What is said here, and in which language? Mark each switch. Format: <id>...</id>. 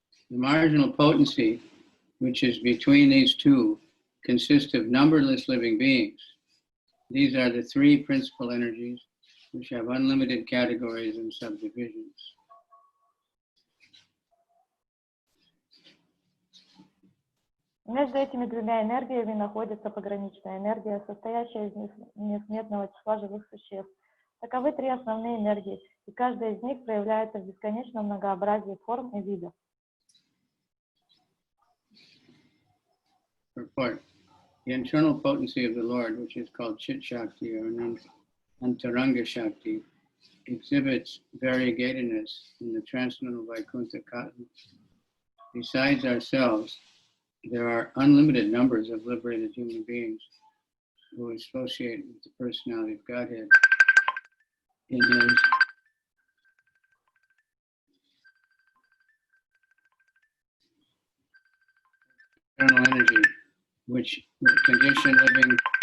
<en>The marginal potency, which is between these two, consists of numberless living beings. These are the three principal energies which have unlimited categories and subdivisions.</en> <ru>Между этими двумя энергиями находится пограничная энергия, состоящая из несметного числа живых существ. Таковы три основные энергии, и каждая из них проявляется в бесконечном многообразии форм и видов.</ru> <en>Purport. The internal potency of the Lord, which is called Chit Shakti or Antaranga Shakti, exhibits variegatedness in the transcendental Vaikuntha cosmos. Besides ourselves, there are unlimited numbers of liberated human beings who associate with the personality of Godhead in his eternal energy, which the condition living.</en>